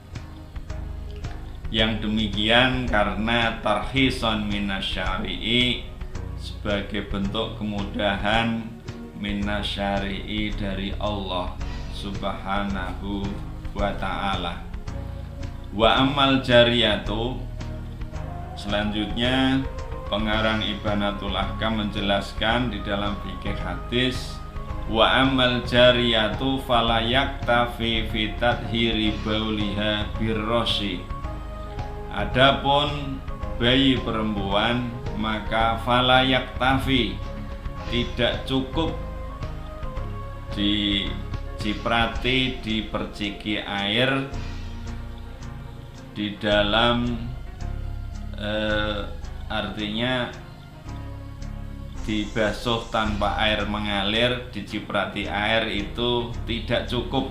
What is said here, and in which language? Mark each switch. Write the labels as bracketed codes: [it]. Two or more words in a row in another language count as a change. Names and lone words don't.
[id] Yang demikian karena [ar] ترخيصا من الشارع, [id] sebagai bentuk kemudahan minasyari'i dari Allah [ar] سبحانه وتعالى. وأما الجارية, [id] selanjutnya pengarang Ibanatul Ahkam menjelaskan di dalam fikih hadis, [ar] وأما الجارية فلا يكتفى في تطهير بولها بالرش. [id] Adapun bayi perempuan maka [ar] فلا يكتفى, [id] tidak cukup diciprati, diperciki air di dalam artinya dibasuh tanpa air mengalir, diciprati air itu tidak cukup.